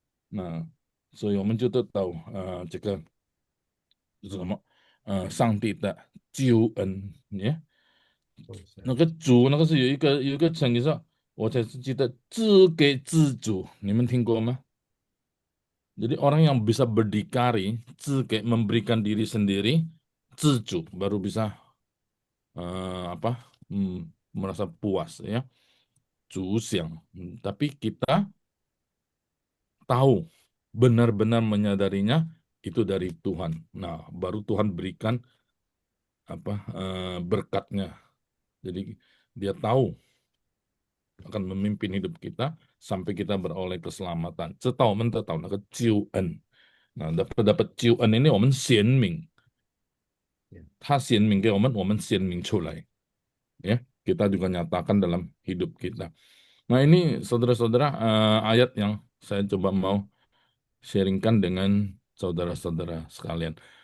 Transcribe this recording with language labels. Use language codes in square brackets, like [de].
[zh] Nah, 所以我们就得到这个就是什么上帝的救恩耶。那个主那个是有一个成语是，我才是记得自给自足，你们听过吗？ [id] Jadi orang yang bisa berdikari, memberikan diri sendiri, baru bisa apa? Merasa puas ya. Siang. Tapi kita tahu benar-benar menyadarinya itu dari Tuhan. Nah, baru Tuhan berikan apa berkatnya. Jadi dia tahu akan memimpin hidup kita sampai kita beroleh keselamatan. [zh] 直到我们得到那个救恩。 Nah, dapat 救恩 ini 我们显明，他显明给我们，我们显明出来， [id] ya kita juga nyatakan dalam hidup kita. Nah ini saudara-saudara ayat yang saya coba mau sharingkan dengan saudara-saudara sekalian.